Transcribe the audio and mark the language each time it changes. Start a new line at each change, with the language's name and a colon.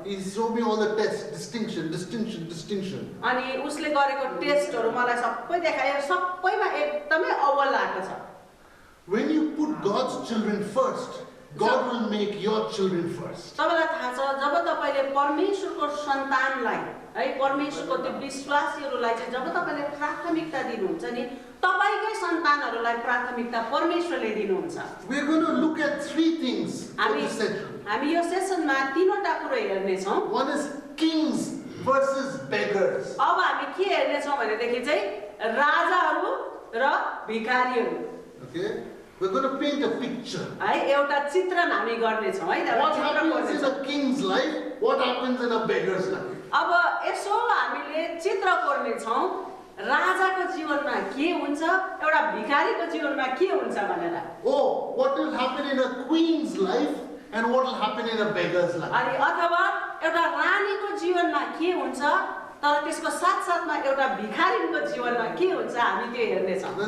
English: He showed me all the tests, distinction.
Nepali: अनि उसले गरेको टेस्टहरू मलाई सबै देखायो सबैमा एकदमै अव्वल आएको छ
English: When you put God's children first, God will make your children first.
Nepali: तपाईलाई थाहा छ जब तपाईले परमेश्वरको सन्तानलाई है परमेश्वरको त्यो विश्वासीहरूलाई चाहिँ जब तपाईले प्राथमिकता दिनुहुन्छ नि तपाईकै सन्तानहरूलाई प्राथमिकता परमेश्वरले दिनुहुन्छ
English: We are going to look at 3 things in this session.
Nepali: हामी यो सेसनमा 3 वटा कुरा हेर्ने छौं
English: One is kings versus beggars.
Nepali: अब हामी के हेर्ने छौं भनेदेखि चाहिँ राजाहरू र भिखारीहरू
English: Okay? We're going to paint a picture.
Nepali: है एउटा चित्रण हामी गर्ने छौं है
English: What happens in a king's life? What happens in a beggar's life?
Nepali: अब यसो हामीले चित्र कोर्ने छौं राजाको जीवनमा के हुन्छ एउटा भिखारीको जीवनमा के हुन्छ भनेर
English: Oh, what will happen in a queen's life and what will happen in a beggar's life?
Nepali: अनि अथवा एउटा रानीको जीवनमा के हुन्छ तर त्यसको साथसाथमा एउटा भिखारीको जीवनमा के हुन्छ हामी त्यो हेर्ने छौं